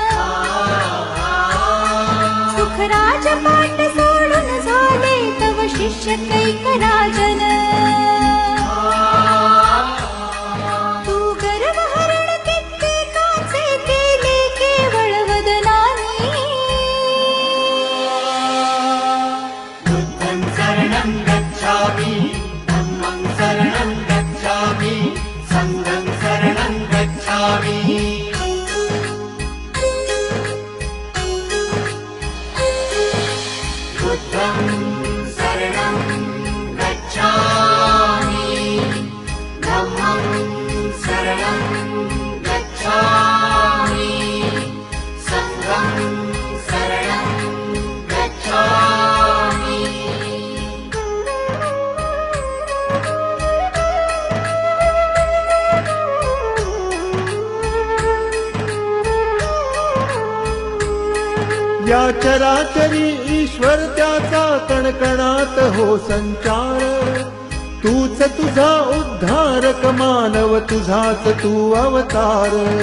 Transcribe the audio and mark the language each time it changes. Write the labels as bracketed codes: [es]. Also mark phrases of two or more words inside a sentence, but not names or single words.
[mr] सुखराज पाठ सोडून झाले तव शिष्य वैश्य कैक राजन तू गर्वहरण कित्येकाचे केले केवळ वदनानी [pi] बुद्धं शरणं गच्छामि धम्मं शरणं गच्छामि संघं शरणं गच्छामि बुद्धं शरणं गच्छामि धम्मं शरणं गच्छामि संघं शरणं गच्छामि [mr] या चराचरी ईश्वर त्याचा कणकणात हो संचार तूच तुझा उद्धारक मानव तुझाच तू अवतार